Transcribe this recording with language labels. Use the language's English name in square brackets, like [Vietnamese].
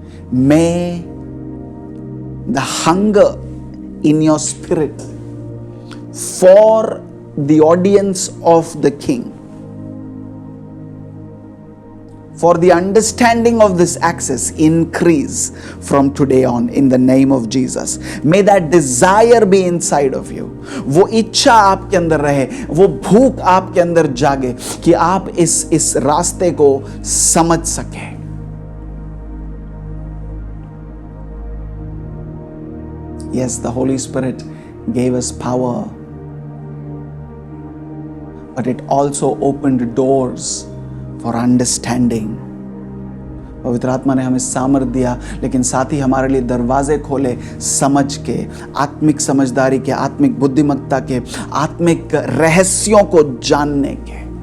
[English] May the hunger in your spirit for the audience of the King, for the understanding of this access, increase from today on in the name of Jesus. May that desire be inside of you. [Hindi] वो इच्छा आपके अंदर रहे, वो भूख आपके अंदर जागे कि आप इस रास्ते को समझ सके. [English] Yes, the Holy Spirit gave us power, but it also opened doors for understanding. [Hindi] पवित्र आत्मा ने हमें सामर्थ दिया, लेकिन साथ ही हमारे लिए दरवाजे खोले समझ के, आत्मिक समझदारी के, आत्मिक बुद्धिमत्ता के, आत्मिक रहस्यों को जानने के.